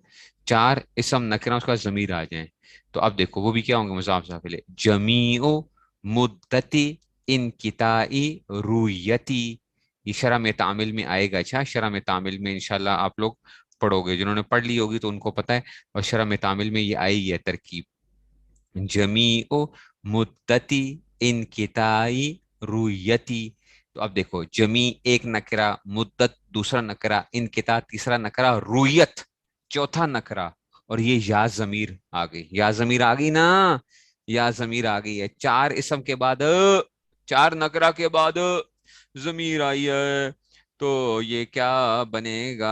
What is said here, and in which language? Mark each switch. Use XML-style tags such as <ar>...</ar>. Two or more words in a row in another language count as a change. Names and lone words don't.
<ur>چار اسم نکرا اس کا ضمیر آ جائیں تو اب دیکھو وہ بھی کیا ہوں گے؟ مضاف سے پہلے.</ur> <ar>جمیع مدتی انقطاعی رویتی،</ar> <ur>یہ شرح میں تعامل میں آئے گا. اچھا شرح میں تعامل میں انشاءاللہ آپ لوگ پڑھو گے، جنہوں نے پڑھ لی ہوگی تو ان کو پتہ ہے، اور شرح میں تعامل میں یہ آئی ہے ترکیب.</ur> <ar>جمیع مدتی انقطاعی رویتی.</ar> <ur>تو اب دیکھو جمی ایک نکرا، مدت دوسرا نکرا، انقطاع تیسرا نکرا، رویت چوتھا نکرا، اور یہ یا ضمیر آ گئی. یا ضمیر آ گئی نا؟ یا ضمیر آ گئی ہے. چار اسم کے بعد، چار نکرا کے بعد ضمیر آئی ہے تو یہ کیا بنے گا؟</ur>